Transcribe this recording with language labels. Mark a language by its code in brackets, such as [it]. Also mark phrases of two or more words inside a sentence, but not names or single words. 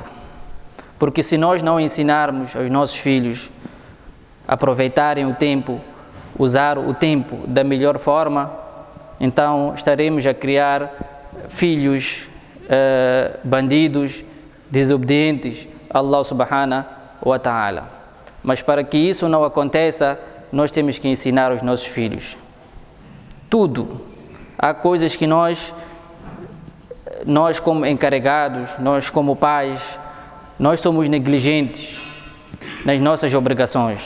[pt] Porque se nós não ensinarmos aos nossos filhos a aproveitarem o tempo, usar o tempo da melhor forma, então estaremos a criar filhos bandidos, desobedientes a Allah [ar] سبحانه وتعالى. [pt] Mas para que isso não aconteça, nós temos que ensinar aos nossos filhos tudo. Há coisas que nós como encarregados, nós como pais, nós somos negligentes nas nossas obrigações.